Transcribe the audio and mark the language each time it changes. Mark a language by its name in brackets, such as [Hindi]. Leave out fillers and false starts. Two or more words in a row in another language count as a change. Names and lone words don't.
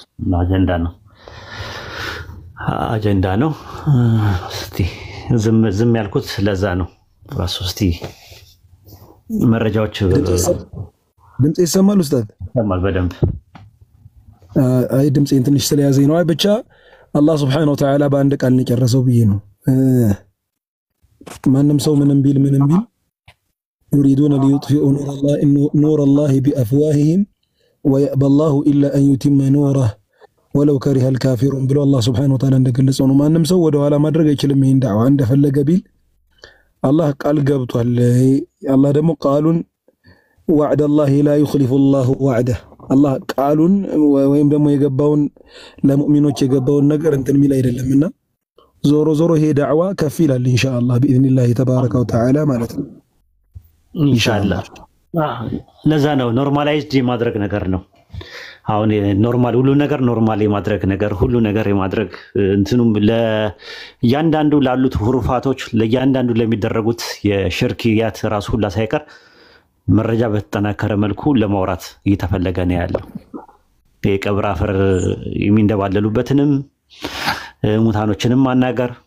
[Amharic] አጀንዳ ነው። እስቲ ዝም ያልኩት ለዛ ነው። ራሱ እስቲ መረጃዎች ድምጽ ይሰማል ኡስታዝ? ይሰማል በደንብ። አይ ድምጽን ትንሽ ስለያዘኝ ነው። አይ ብቻ [Arabic] الله سبحانه وتعالى [Amharic] በአንድ ቃል ነው የጨረሰው ብዬ ነው። ማንም ሰው ምንም ቢል [Arabic] يريدون ليطفئوا نور الله بأفواههم ويأبى الله إلا أن يتم نوره ولو كره الكافرون [Amharic] ብሎ አላህ [Arabic] سبحانه وتعالى [Amharic] እንደገለጸው ነው። ማንም ሰው ወደ ኋላ ማድረግ አይችልም። ይሄን ዳዋ እንደፈለገ ቢል አላህ ቃል ገብቷል። አላህ ደግሞ ቃሉን [Arabic] وعد الله لا يخلف الله وعده [Amharic] አላህ ቃሉን ወይም ደግሞ የገባውን ለሙእሚኖች የገባውን ነገር እንትን ሚል አይደለምና ዞሮ ይሄ ዳዕዋ ከፍ ይላል ኢንሻአላህ باذنillah [Arabic] تبارك وتعالى [Amharic] ማለት ነው። ኢንሻአላህ ለዛ ነው ኖርማላይዝድ የማድረግ ነገር ነው። አሁን ኖርማል ሁሉ ነገር ኖርማል የማድረግ ነገር ሁሉ ነገር የማድረግ እንትኑም ለእያንዳንዱ ላሉት ሁሩፋቶች ለእያንዳንዱ ለሚደረጉት የሽርክያት ራሱ ሁላ ሳይቀር መረጃ በተጠናከረ መልኩ ለማውራት እየተፈለገ ነው ያለው። የቀብር አፈር የሚንደባለሉበትንም ሙታኖችንም ማናገር